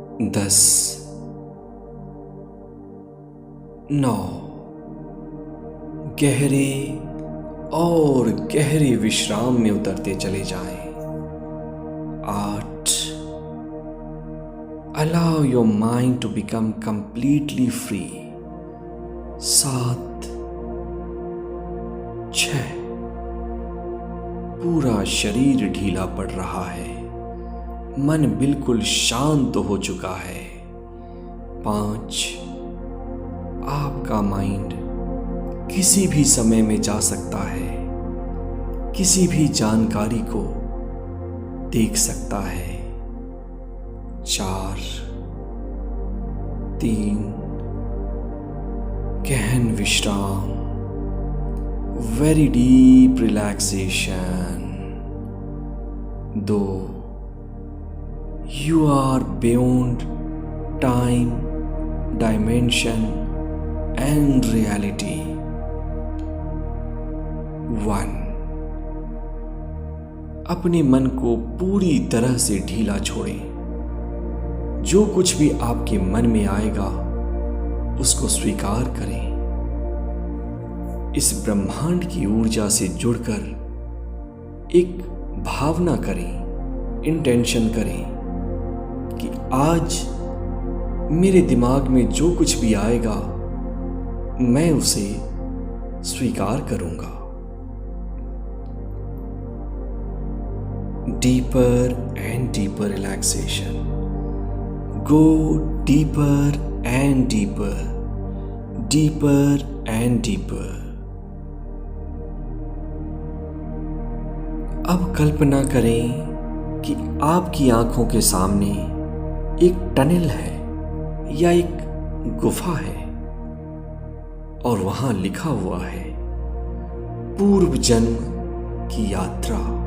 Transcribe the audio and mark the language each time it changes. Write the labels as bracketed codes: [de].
[hi] 10, 9, गहरे और गहरे विश्राम में उतरते चले जाएं। [en] 8, allow your mind to become completely free. [hi] 7, 6, पूरा शरीर ढीला पड़ रहा है, मन बिल्कुल शांत हो चुका है। 5, आपका माइंड किसी भी समय में जा सकता है, किसी भी जानकारी को देख सकता है। 4, 3, गहन विश्राम, [en] Very deep relaxation. 2, you are beyond time, dimension and reality. [hi] 1, अपने मन को पूरी तरह से ढीला छोड़ें। जो कुछ भी आपके मन में आएगा उसको स्वीकार करें। इस ब्रह्मांड की ऊर्जा से जुड़कर एक भावना करें, इंटेंशन करें कि आज मेरे दिमाग में जो कुछ भी आएगा मैं उसे स्वीकार करूंगा। [en] Deeper and deeper relaxation. Go deeper and deeper, deeper and deeper. [hi] अब कल्पना करें कि आपकी आंखों के सामने एक टनल है या एक गुफा है और वहां लिखा हुआ है पूर्व जन्म की यात्रा।